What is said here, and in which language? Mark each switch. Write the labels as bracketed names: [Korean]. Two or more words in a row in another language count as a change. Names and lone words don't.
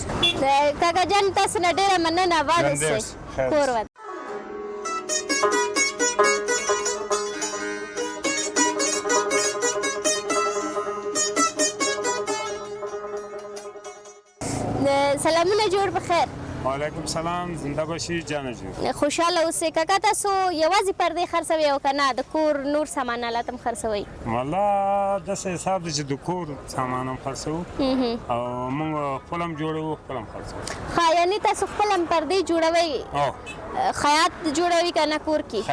[Pashto] کاکا جان تاسو نه ډېره مننه. اباد اوسئ. کور ود. سلامونه جوړ بخیر. [Arabic] وعلیکم سلام، [Persian] زنده باشی جان جون. [Pashto] خوشحاله اوسئ. کاکا تاسو یوازې پردې خرڅوئ او که نه د کور نور سامانالات هم خرڅوئ؟ والله داسې حساب دی چې د کور سامان هم خرڅوو او موږ خپل هم جوړوو خپل هم خرڅوو. ښه یعنې تاسو خپل هم پردې جوړوئ؟ خیاط جوړوي که نه کور کې؟